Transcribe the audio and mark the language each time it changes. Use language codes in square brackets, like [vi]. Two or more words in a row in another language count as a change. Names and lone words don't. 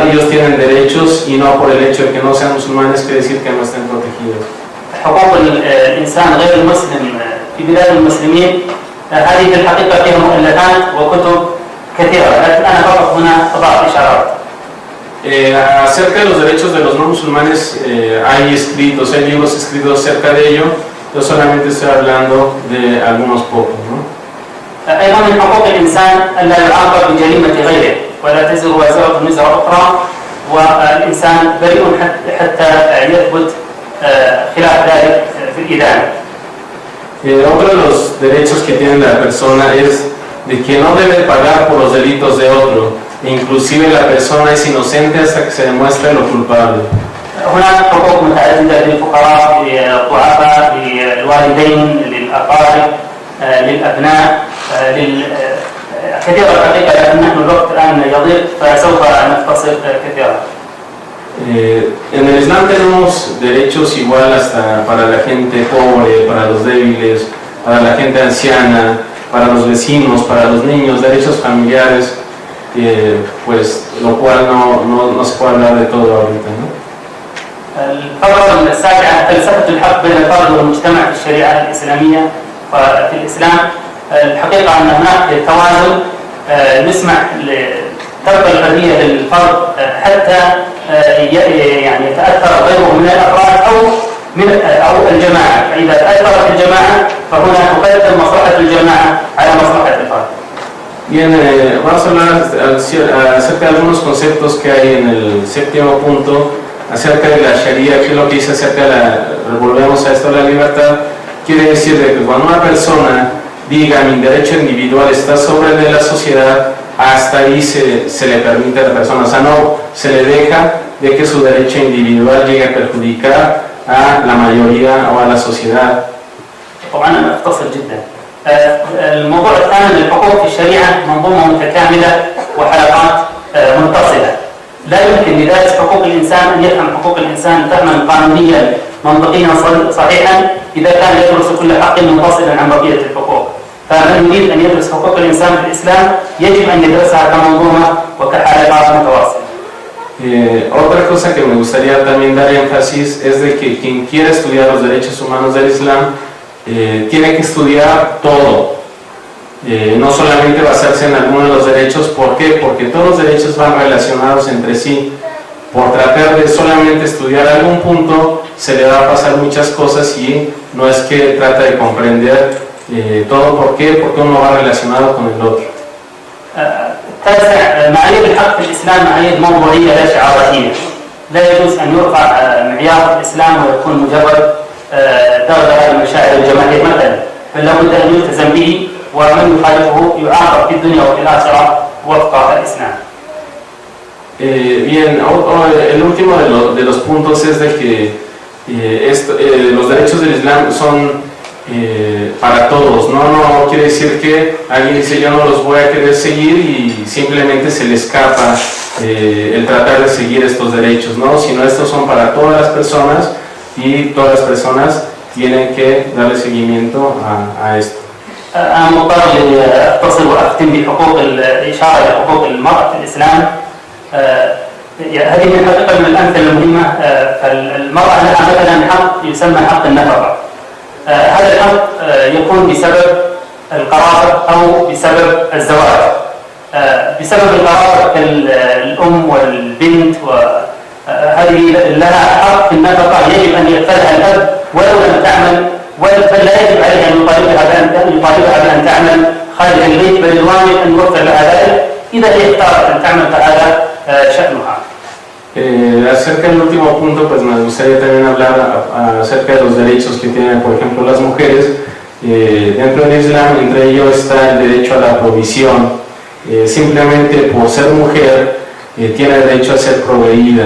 [es] Ellos tienen derechos y no por el hecho de que no sean musulmanes quiere decir que no estén protegidos. [ar] حقوق الإنسان غير المسلم في بلاد المسلمين هذه في الحقيقة فيها مؤلفات وكتب كثيرة، لكن أنا فقط هنا أضع إشارات. [es] Acerca de los derechos de los no musulmanes hay escritos, hay libros escritos acerca de ello. Yo solamente estoy hablando de algunos pocos, ¿no? [ar] أيضا من حقوق الإنسان أن لا يعاقب بجريمة غيره ولا تزر وازرة وزر أخرى، والإنسان بريء حتى يثبت خلاف ذلك في الإدانة. [es] Otro de los derechos que tiene la persona es de que no debe pagar por los delitos de otro, inclusive la persona es inocente hasta que se demuestre lo culpable. [ar] هناك حقوق متعددة للفقراء، للضعفاء، للوالدين، للأقارب، للأبناء، كثيرة الحقيقة، لكن نحن الوقت الآن يضيق فسوف نختصر كثيرا. [es] En el Islam tenemos derechos igual hasta para la gente pobre, para los débiles, para la gente anciana, para los vecinos, para los niños, derechos familiares, pues lo cual no se puede hablar de todo ahorita, ¿no? [ar] الفقرة السابعة فلسفة الحق بين الفرد والمجتمع في الشريعة الإسلامية وفي الإسلام. الحقيقة أن هناك توازن، نسمح تبقى الحرية للفرد حتى يعني يتأثر غيره من الأفراد أو الجماعة، فإذا تأثرت الجماعة فهنا تقدم مصلحة الجماعة على مصلحة الفرد. [es] Bien, vamos a hablar acerca de algunos conceptos que hay en el séptimo punto acerca de la Sharia, que es lo que dice acerca de volvemos a esto, la libertad. Quiere decir de que cuando una persona diga mi derecho individual está sobre el de la sociedad, hasta ahí se le permite a la persona, o sea, no se le deja de que su derecho individual llegue a perjudicar a la mayoría o a la sociedad. [ar] طبعا أنا أختصر جدا. الموضوع الثاني الحقوق في الشريعة منظومة متكاملة وحلقات متصلة. لا يمكن لدارس حقوق الإنسان أن يفهم حقوق الإنسان فهما قانونيا منطقيا صحيحا إذا كان يدرس كل حق منفصلا عن بقية الحقوق. فمن يريد أن يدرس حقوق الإنسان في الإسلام يجب أن يدرسها كمنظومة وكحلقات متواصلة. [es] Otra cosa que me gustaría también dar énfasis es de que quien quiera estudiar los derechos humanos del Islam tiene que estudiar todo, no solamente basarse en algunos de los derechos. ¿Por qué? Porque todos los derechos van relacionados entre sí. Por tratar de solamente estudiar algún punto se le va a pasar muchas cosas y no es que trata de comprender todo. ¿Por qué? Porque uno va relacionado con el otro. [ar] تاسع، معايير الحق في الإسلام معايير موضوعية لا شعارية. لا يجوز أن يرفع معيار الإسلام ويكون مجرد دغدغة المشاعر الجماهير مثلا، بل لابد أن يلتزم به، ومن يخالفه يعاقب في الدنيا وفي الآخرة وفق الإسلام. [es] Bien, el último de los puntos es de que los derechos del Islam son para todos, no quiere decir que alguien dice yo no los voy a querer seguir y simplemente se le escapa el tratar de seguir estos derechos, ¿no? Sino estos son para todas las personas y todas las personas tienen que darle seguimiento a esto. [ar] أنا مضطر لأتصل وأختم بحقوق الإشارة لحقوق المرأة في الإسلام. هذه من حقيقة من الأمثلة المهمة. فالمرأة لها مثلا حق يسمى حق النفقة. هذا الحق يكون بسبب القرابة أو بسبب الزواج. بسبب القرابة كالأم والبنت، وهذه لها حق في النفقة يجب أن يكفلها الأب ولو لم تعمل، بل لا يجب عليها أن يطالبها بأن تعمل خارج البيت، بل الواجب أن يوفر لها ذلك إذا هي اختارت أن تعمل فهذا شأنها. [es] Acerca del último punto, pues me gustaría también hablar acerca de los derechos que tienen, por ejemplo, las mujeres. dentro del Islam, entre ellos está el derecho a la provisión. Simplemente por ser mujer tiene derecho a ser proveída.